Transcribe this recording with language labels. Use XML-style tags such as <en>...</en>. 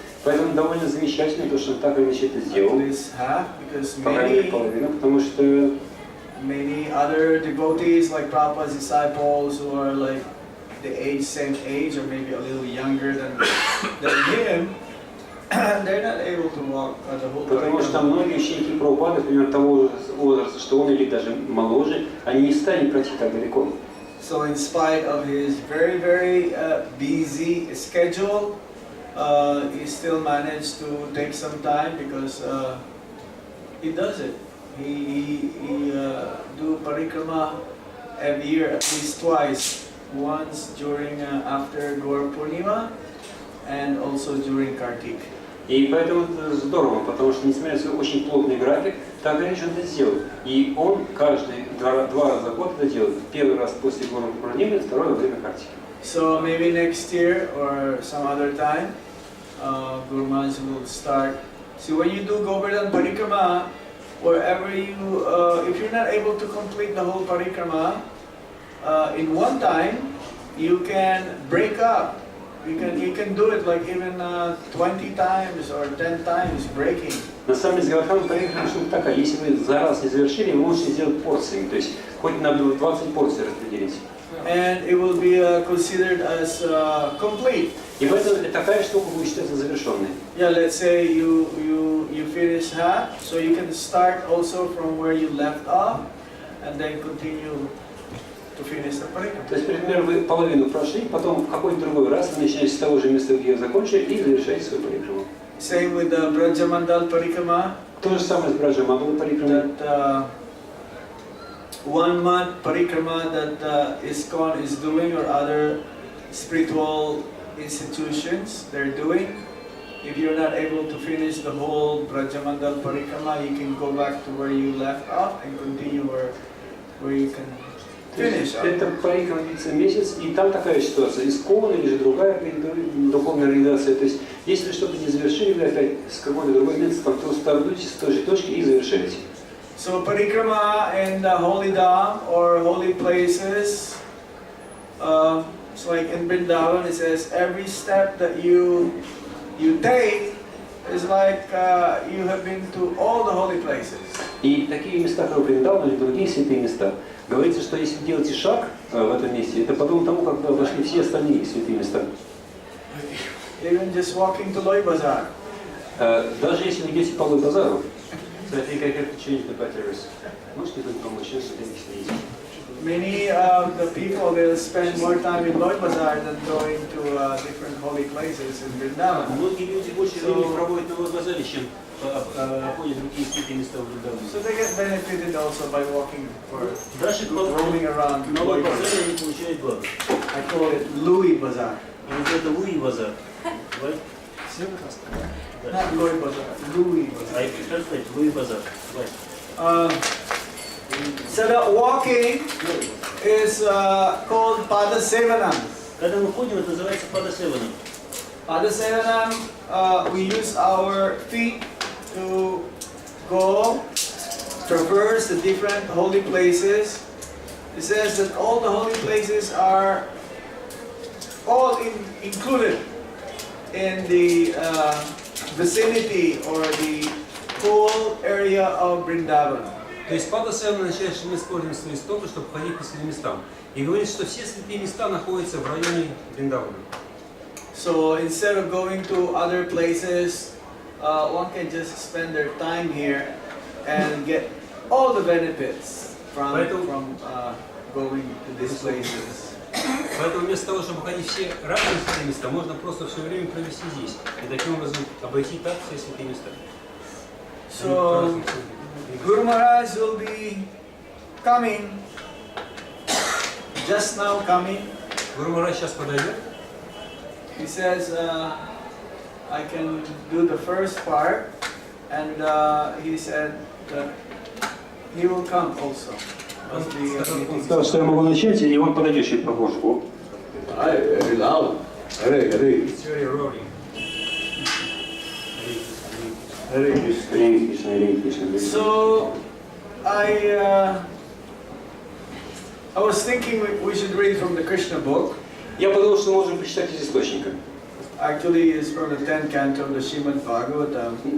<ru>Поэтому довольно замечательно, то, что он так или иначе это</ru> <en>At</en> <ru>сделал,</ru> <en>least half, because</en> <ru>по крайней мере половину, потому что</ru> <en>many other devotees, like Prabhupada's disciples, who are like the same age, or maybe a little younger than him, they're not able to walk the whole</en> <ru>потому что</ru> <en>parikramah.</en> <ru>многие ученики Прабхупады, примерно того возраста, что он, или даже моложе, они не станут пройти так далеко.</ru> <en>So in spite of his very, very busy schedule, he still managed to take some time because he does it. He do parikrama every year at least twice. Once during after Gaur Purnima and also during Kartik.</en> <ru>И поэтому это здорово, потому что, несмотря на свой очень плотный график, так или иначе он это сделает. И он каждый два раза в год это делает. Первый раз после Гуру Пурнимы, второй во время Картики.</ru> <en>So maybe next year or some other time, Guru Maharaj will start. See, when you do Govardhan Parikrama, wherever you, if you're not able to complete the whole Parikrama in one time, you can break up. You can do it like even 20 times or 10 times breaking.</en> <ru>На самом деле, Govardhan Parikrama штука такая. Если вы за раз не завершили, вы можете сделать порциями. То есть, хоть надо 20 порций распределить.</ru> <en>And it will be considered as complete.</en> <ru>И поэтому такая штука будет считаться завершенной.</ru> <en>Yeah, let's say you finish half, so you can start also from where you left off, and then continue to finish the parikramā.</en> <ru>То есть, например, вы половину прошли, потом в какой-то другой раз вы начинаете с того же места, где вы закончили, и завершаете свою парикраму.</ru> <en>Same with the Brajamandal Parikrama.</en> <ru>То же самое с Браджамандала парикрамой.</ru> <en>That 1 month parikrama that ISKCON is doing, or other spiritual institutions they're doing. If you're not able to finish the whole Brajamandal Parikrama, you can go back to where you left off and continue where you can finish.</en> <ru>Это парикрама длится месяц, и там такая ситуация, ИСККОН или же другая духовная организация. То есть, если что-то не завершили, вы опять с какой-то другой место, там то стартуете с той же точки и завершаете.</ru> <en>So parikrama in the holy dham or holy places, it's like in Vrindavan, it says every step that you take is like you have been to all the holy places.</en> <ru>И такие места, как Вриндаван или другие святые места, говорится, что если делаете шаг в этом месте, это подобно тому, как вы обошли все остальные святые места.</ru> <en>Even just walking to Loi Bazaar.</en> <ru>Даже если вы идете по Лой-базару,</ru> <en>so I think I have to change the batteries.</en> <ru>Можете тут помочь, что я не следить?</ru> <en>Many of the people will spend more time in Loi Bazaar than going to different holy places in Vrindavan.</en> <ru>Многие люди больше времени проводят на Лой-базаре, чем ходят в другие святые места в Вриндаване.</ru> <en>So they get benefited also by walking or</en> <ru>Дальше</ru> <en>roaming around</en> <ru>на</ru> <en>Loi Bazaar.</en> <ru>они получают благо.</ru> <en>I call it Louis Bazaar.</en> <ru>И вот это Луи-базар.</ru> <en>Right? Not Loi Bazaar, Louis Bazaar. I translate Луи-базар. Right. So the walking is called Padasevanam.</en> <ru>Когда мы ходим, это называется падасеваном.</ru> <en>Padasevanam, we use our feet to go, traverse the different holy places. It says that all the holy places are all included in the vicinity or the whole area of Vrindavan.</en> <ru>То есть Падасевана означает, что мы используем свои стопы, чтобы ходить по святым местам. И говорит, что все святые места находятся в районе Вриндавана.</ru> <en>So instead of going to other places, one can just spend their time here and get all the benefits from going to these places.</en> <ru>Поэтому вместо того, чтобы ходить все разные святые места, можно просто все время провести здесь. И таким образом обойти так все святые места.</ru> <en>So Guru Maharaj will be coming, just now coming.</en> <ru>Гуру Махарадж сейчас подойдет.</ru> <en>He says, I can do the first part, and he said that he will come also.</en> <ru>Он сказал, что я могу начать, и он подойдет чуть попозже.</ru> <en>Very loud. Hare Hare. It's very roaring. Hare Krishna. So I was thinking we should read from the Krishna book.</en> <ru>Я подумал, что мы можем почитать из источника.</ru> <en>Actually, it's from the 10th canto of the Srimad Bhagavatam.</en>